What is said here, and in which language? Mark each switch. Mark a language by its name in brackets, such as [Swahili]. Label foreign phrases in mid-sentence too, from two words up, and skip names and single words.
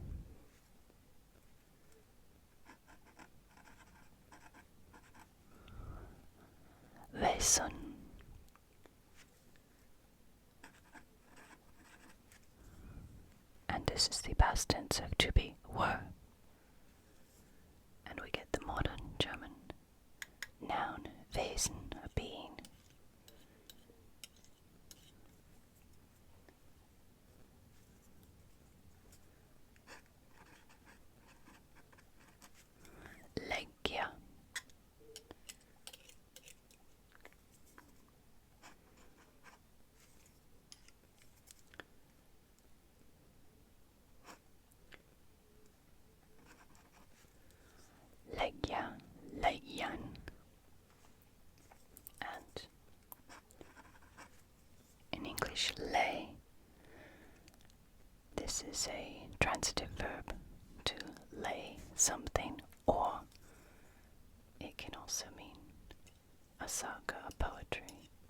[English] Veson. And this is the past tense of to be, were. And we get the modern German noun, Wesen, a being. Leggja. Leggja, leggjan. And in English, lay. This is a transitive verb to lay something, or it can also mean a saga, a poetry.